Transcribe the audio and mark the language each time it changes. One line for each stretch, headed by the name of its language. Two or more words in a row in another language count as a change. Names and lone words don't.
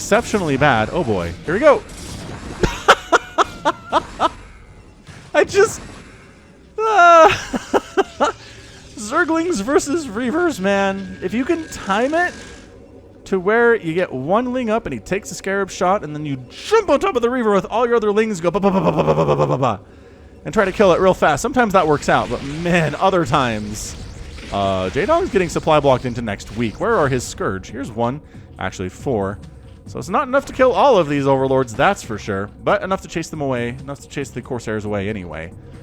English: exceptionally bad. Oh boy. Here we go. I just... Zerglings versus Reavers, man. If you can time it to where you get one Ling up and he takes a Scarab shot, and then you jump on top of the Reaver with all your other Lings, go ba-ba-ba-ba-ba-ba-ba-ba-ba, and try to kill it real fast. Sometimes that works out, but man, other times... Jaedong's getting supply blocked into next week. Where are his Scourge? Here's one. Actually, 4. So it's not enough to kill all of these Overlords, that's for sure. But enough to chase them away. Enough to chase the Corsairs away anyway.